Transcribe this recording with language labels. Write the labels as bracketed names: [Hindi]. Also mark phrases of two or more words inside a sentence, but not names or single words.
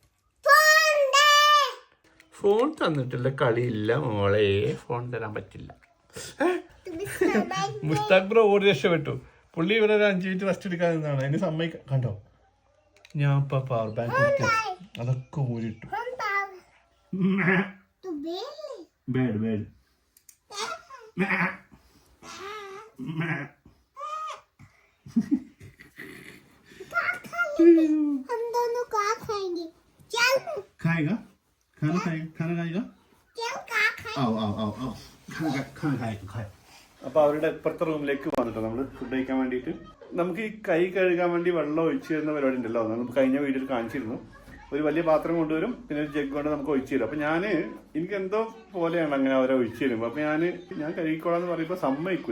[Malayalam] ഫോൺ തന്നിട്ടില്ല, കളിയില്ല മോളെ, ഫോൺ തരാൻ പറ്റില്ല. മുസ്താഖ് ബ്രോ ഓടി രക്ഷപ്പെട്ടു. പുള്ളി ഇവിടെ ഒരു 5 [English] minute rest [Malayalam] എടുക്കാൻ നിന്നാണ്. അതിന് സമ്മതിക്കാം. കണ്ടോ, ഞാൻ ഇപ്പൊ [English] power bank [Malayalam] അതൊക്കെ ഊരിട്ടു. [English] bird bird [Hindi] खाएगा खाना खाएगा खाना खाएगा आओ आओ आओ आओ खाना खाएगा खाए. [Malayalam] അപ്പോൾ അവരുടെ ഇപ്പുറത്തെ റൂമിലേക്ക് വന്നിട്ടോ നമ്മൾ ഫുഡ് കഴിക്കാൻ വേണ്ടിയിട്ട്. നമുക്ക് ഈ കൈ കഴുകാൻ വേണ്ടി വെള്ളം ഒഴിച്ചു തരുന്ന പരിപാടി ഉണ്ടല്ലോ, നമ്മൾ കഴിഞ്ഞ വീഡിയോയിൽ കാണിച്ചിരുന്നു. ഒരു വലിയ പാത്രം കൊണ്ടുവരും, പിന്നെ ഒരു ജഗ് കൊണ്ട് നമുക്ക് ഒഴിച്ചു തരും. അപ്പോൾ എനിക്ക് എന്തോ പോലെയാണ് അങ്ങനെ അവരെ ഒഴിച്ചു തരുമ്പോൾ. അപ്പോൾ ഞാൻ കഴുകിക്കോളാന്ന് പറയുമ്പോൾ സമ്മതിക്കൂല.